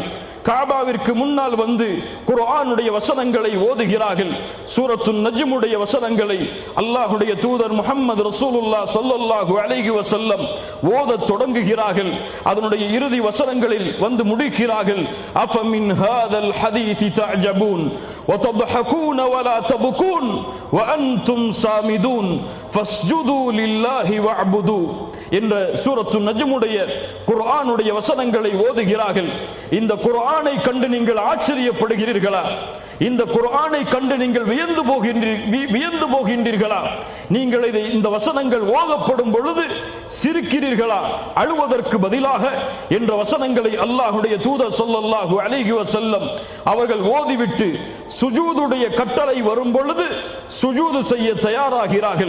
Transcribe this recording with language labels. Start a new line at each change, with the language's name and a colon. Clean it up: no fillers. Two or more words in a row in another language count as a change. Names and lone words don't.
Tamil: காபாவிற்கு முன்னால் வந்து குர்ஆனுடைய வசனங்களை ஓதுகிறார்கள். சூரத்துன் நஜ்முடைய வசனங்களை அல்லாஹ்வுடைய தூதர் முஹம்மது
Arabic: رسول الله صلى الله عليه وسلم
Tamil: ஓதத் தொடங்குகிறார்கள். அதனுடைய இறுதி வசனங்களில் வந்து முடிக்கிறார்கள்,
Arabic: أفمن هذا الحديث تعجبون وتضحكون ولا تبكون وأنتم سامدون فاسجدوا لله واعبدوا
Tamil: என்ற சூரத்துன் நஜ்முடைய குர்ஆனுடைய வசனங்களை ஓதுகிறார்கள். இந்த குர்ஆனை கண்டு நீங்கள் ஆச்சரியப்படுகிறீர்களா? இந்த குர்ஆனை கண்டு நீங்கள் வியந்து போகின்றீர்களா? நீங்கள் இந்த வசனங்கள் ஓதப்படும் பொழுது சிரிக்கிறீர்களா அழுவதற்கு பதிலாக என்ற வசனங்களை அல்லாஹ்வுடைய தூதர்
Arabic: صلى الله عليه وسلم
Tamil: அவர்கள் ஓதிவிட்டு சுஜூதுடைய கட்டளை வரும் பொழுது சுஜூது செய்ய தயாராகிறார்கள்.